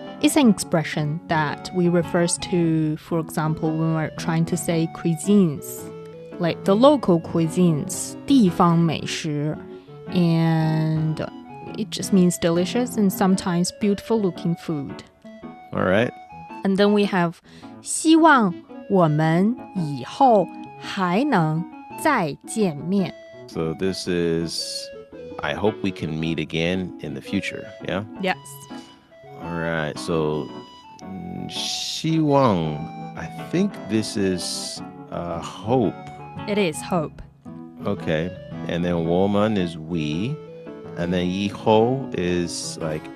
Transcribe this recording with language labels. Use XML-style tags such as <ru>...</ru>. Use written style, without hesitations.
<en>It's an expression that we refers to, for example, when we're trying to say cuisines, like the local cuisines, 地方美食, and it just means delicious and sometimes beautiful looking food. All right. And then we have</en> <zh>希望我们以后还能再见面.</zh> <en>So this is, I hope we can meet again in the future, yeah? Yes. All right, so 希望, I think this is hope. It is hope. Okay, and then 我们 is we, and then 以后 is like,</en>